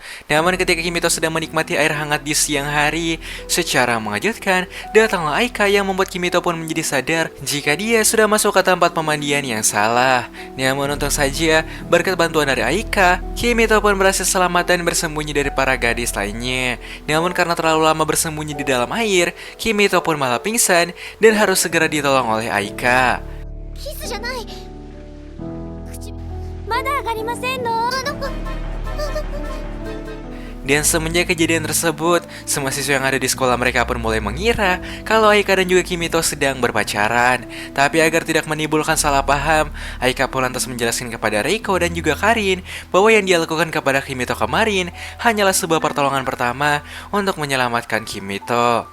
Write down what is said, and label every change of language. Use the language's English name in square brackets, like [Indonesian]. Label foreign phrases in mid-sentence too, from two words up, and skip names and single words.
[Indonesian] Namun ketika Kimito sedang menikmati air hangat di siang hari, secara mengejutkan, datanglah Aika yang membuat Kimito pun menjadi sadar jika dia sudah masuk ke tempat pemandian yang salah. Namun untung saja, berkat bantuan dari Aika, Kimito pun berhasil selamat dan bersembunyi dari para gadis lainnya. Namun karena terlalu lama bersembunyi di dalam air, Kimito pun malah pingsan dan harus segera ditolong oleh Aika. [Japanese] キスじゃない。口まだ上がりませんの。 [Indonesian] Dan semenjak kejadian tersebut, semua siswa yang ada di sekolah mereka pun mulai mengira kalau Aika dan juga Kimito sedang berpacaran. Tapi agar tidak menimbulkan salah paham, Aika pun lantas menjelaskan kepada Reiko dan juga Karin bahwa yang dia lakukan kepada Kimito kemarin hanyalah sebuah pertolongan pertama untuk menyelamatkan Kimito.